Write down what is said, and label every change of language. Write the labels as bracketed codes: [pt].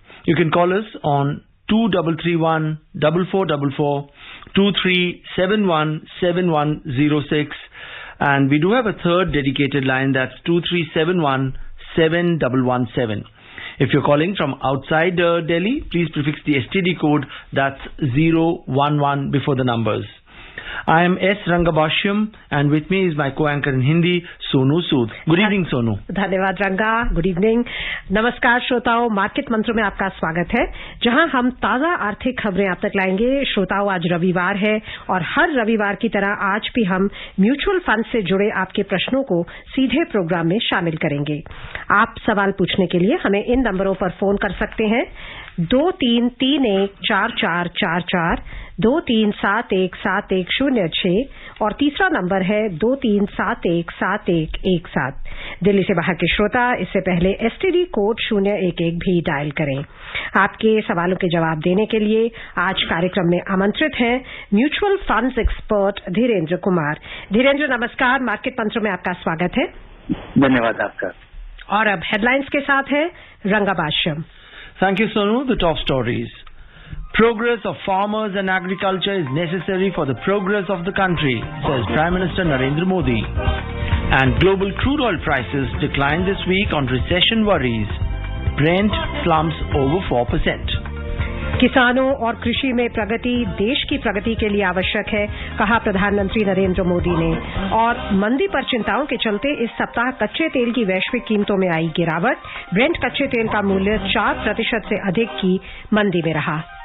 [en] You can call us on 2331 4444, 2371 7106, and we do have a third dedicated line, that's 2371 7117. If you're calling from outside Delhi, please prefix the STD code, that's 011 before the numbers. I am S. Rangabashyam, and with me is my co-anchor in Hindi, Sonu Sood. Good evening, Sonu. [hi] धन्यवाद रंगा. [en] Good evening. [hi] नमस्कार श्रोताओं, market मंत्र में आपका स्वागत है, जहां हम ताजा आर्थिक खबरें आप तक लाएंगे. श्रोताओं, आज रविवार है और हर रविवार की तरह आज भी हम म्यूचुअल फंड से जुड़े आपके प्रश्नों को सीधे प्रोग्राम में शामिल करेंगे. आप सवाल पूछने के लिए हमें इन नंबरों पर फोन कर सकते हैं: 23314444, 23717106 और तीसरा नंबर है 23717117. दिल्ली से बाहर के श्रोता इससे पहले एसटीडी कोड 011 भी डायल करें. आपके सवालों के जवाब देने के लिए आज कार्यक्रम में आमंत्रित हैं mutual funds expert Dhirendra Kumar. Dhirendra, नमस्कार. मार्केट मंत्र में आपका स्वागत है. धन्यवाद आपका. और अब हेडलाइंस के साथ है रंगाबाश्यम. [en] Thank you, Sonu. The top stories. Progress of farmers and agriculture is necessary for the progress of the country, says Prime Minister Narendra Modi. And global crude oil prices declined this week on recession worries. Brent slumps over 4%. [hi] किसानों और कृषि में प्रगति देश की प्रगति के लिए आवश्यक है, कहा प्रधानमंत्री नरेंद्र मोदी ने. और मंदी पर चिंताओं के चलते इस सप्ताह कच्चे तेल की वैश्विक कीमतों में आई गिरावट. ब्रेंट कच्चे तेल का मूल्य 4% से अधिक की मंदी में रहा.